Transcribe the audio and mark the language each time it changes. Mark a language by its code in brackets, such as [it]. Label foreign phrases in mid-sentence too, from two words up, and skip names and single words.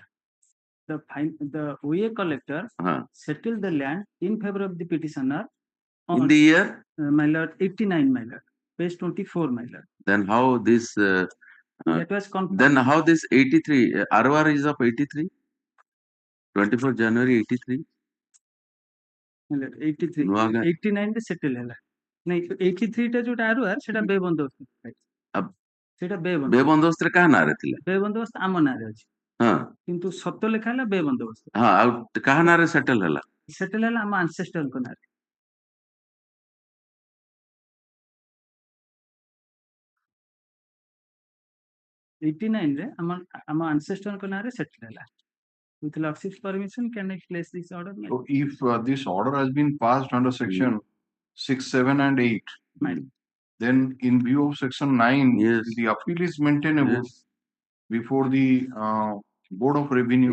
[en] The OA collector settled the land in favor of the petitioner in the year? My lord, 89, my lord. Page 24, my lord. Then how this... that was confirmed. Then how this 83, ROR is of 83? 24 January 83? [or] 83. 89 ରେ settle ହେଲା ନାଇଁ 83 ଟା ଯୋଉଟା ଆରୁଆର ସେଟା ବେବନ୍ଦୋବସ୍ତ ସେଟା ବେବନ୍ଦୋବସ୍ତରେ କାହା ନାଁରେ ଥିଲା? ବେବନ୍ଦୋବସ୍ତ ଆମ ନାଁରେ ଅଛି କିନ୍ତୁ ସତ ଲେଖା ହେଲା ବେବନ୍ଦୋବସ୍ତ ଆଉ କାହା ନାଁରେ ସେଟଲ ହେଲା? ସେଟଲ ହେଲା ଆମ ଆନସେଷ୍ଟରଙ୍କ ନାଁରେ। ଆମ ancestorଙ୍କ ନାଁରେ settle ହେଲା। [en] With Lordship's permission, can I place this order? So if this order has been passed under section 6, 7 and 8, then in view of section 9, the appeal is maintainable before the Board of Revenue.